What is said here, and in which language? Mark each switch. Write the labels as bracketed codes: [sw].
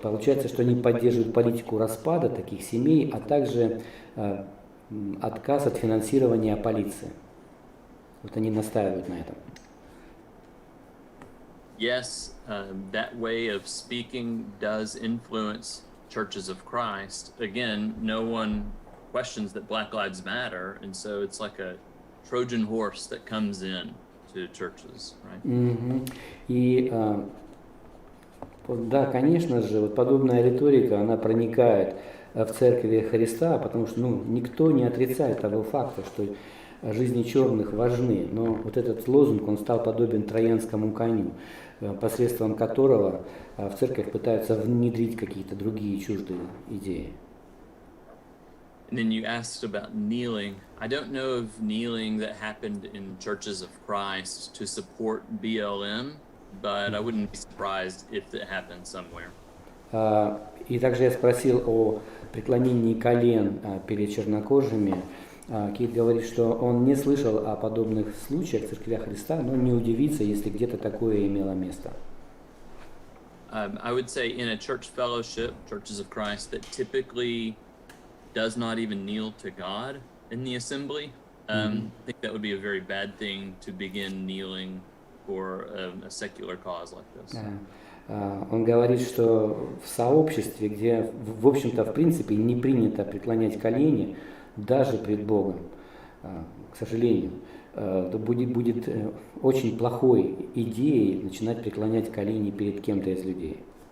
[ru] Получается, что они поддерживают политику распада таких семей, а также отказ от финансирования полиции. Вот они настаивают на этом. [en] Yes, that way of speaking does influence churches of Christ. Again, no one questions that Black Lives Matter, and so it's like a Trojan horse that comes in to churches, right? [ru] И да, конечно же, вот подобная риторика, она проникает в Церкви Христа, потому что никто не отрицает того факта, что жизни черных важны, но вот этот лозунг, он стал подобен троянскому коню, посредством которого в церковь пытаются внедрить какие-то другие чуждые идеи. [en] And then you asked about kneeling. I don't know of kneeling that happened in churches of Christ to support BLM, but I wouldn't be surprised if it happened somewhere. [ru] И также я спросил о преклонении колен перед чернокожими. Кит говорит, что он не слышал о подобных случаях в Церкви Христа, но не удивится, если где-то такое имело место. [en] I would say in a church fellowship, churches of Christ, that typically does not even kneel to God in the assembly. I think that would be a very bad thing to begin kneeling for a secular cause like this. [ru] Он говорит, что в сообществе, где, в общем-то, в принципе, не принято преклонять колени, даже пред Богом, к сожалению, то будет очень плохой идеей начинать преклонять колени перед кем-то из людей.